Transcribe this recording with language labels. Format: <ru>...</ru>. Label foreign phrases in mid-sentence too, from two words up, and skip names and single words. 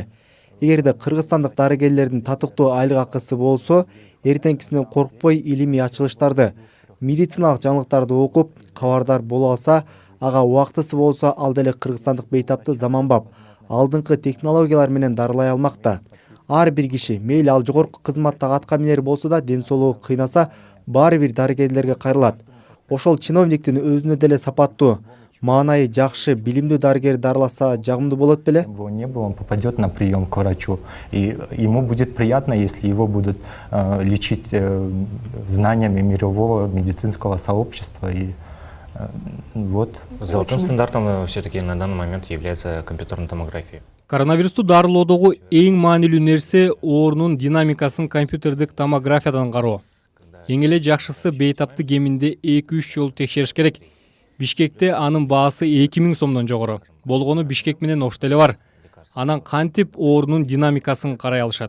<ky>Эгерде кыргызстандык дарыгерлердин татыктуу айлык акысы болсо, эртеңкисинен коркпой илимий ачылыштарды, медициналык жаңылыктарды окуп, кабардар боло алса, ага убактысы болсо ал деле кыргызстандык бейтапты заманбап, алдыңкы технологиялар менен дарылай алмакта. Ар бир киши, мейли ал жогорку кызматтагы атка минер болсо да денсоолугу кыйнаса, баары бир дарыгерлерге кайрылат. Ошол чиновниктин өзүнө деле сапаттуу, маанайы жакшы, билимдүү дарыгер дарыласа жагымдуу болот беле?</ky> <ru>Не было, он попадет на прием к врачу, и ему будет приятно, если его будут лечить знаниями мирового медицинского сообщества. И вот. Золотым стандартом все-таки на данный момент является компьютерная томография.</ru> <ky>Коронавирусту дарылоодогу эң маанилүү нерсе оорунун динамикасын компьютердик томографиядан кароо. Эң эле жакшысы бейтапты кеминде 2-3 жолу текшериш керек. Бишкекте анын баасы 2000 сомдон жогору. Болгону Бишкек менен Ошто эле бар. Анан кантип оорунун динамикасын карай алышат.</ky>